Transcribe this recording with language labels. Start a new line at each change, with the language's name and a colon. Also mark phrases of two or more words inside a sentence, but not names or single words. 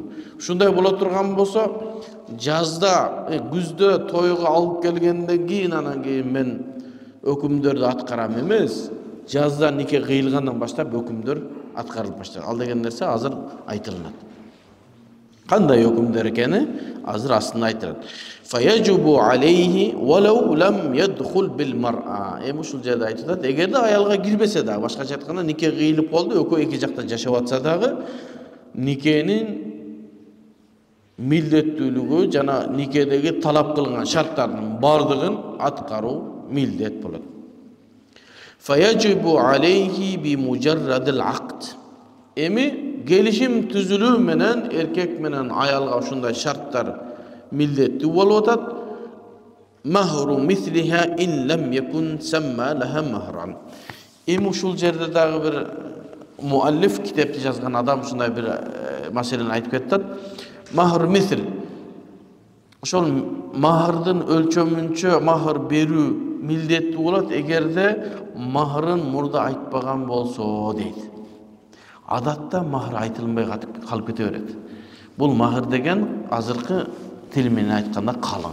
Kyrgyz: Ушундай боло турган болсо жазда күздө тойго алып келгенден кийин анан кийин мен өкүмдөрдү аткарам эмес. Жазда нике кыйылгандан баштап өкүмдөр аткарылып баштайт. Ал деген нерсе азыр айтылат. Кандай өкүмдөр экени азыр астында айтылат.
Arabic: فيجب عليه ولو لم يدخل بالمرأة.
Kyrgyz: Ушул жерде айтылат, эгерде аялга кирбесе да, башкача айтканда нике кыйылып болду, экөө эки жакта жашап атса дагы, никенин милдеттүүлүгү жана никедеги талап кылынган шарттардын бардыгын аткаруу милдет болот.
Arabic: فيجب عليه بمجرد العقد.
Kyrgyz: Эми келишим түзүлүү менен эркек менен аялга ушундай шарттар милдеттүү болуп атат.
Arabic: مهر مثلها إن لم يكن سمى لها مهرا.
Kyrgyz: Эми ушул жерде дагы бир муаллиф китепти жазган адам ушундай бир маселени айтып кетет.
Arabic: مهر مثل.
Kyrgyz: Ошол махрдын өлчөмүнчө махр берүү милдеттүү болот эгерде махрын мурда айтпаган болсо дейт. Адатта махр айтылмай калып кете берет. Бул махр деген азыркы тил менен айтканда калың.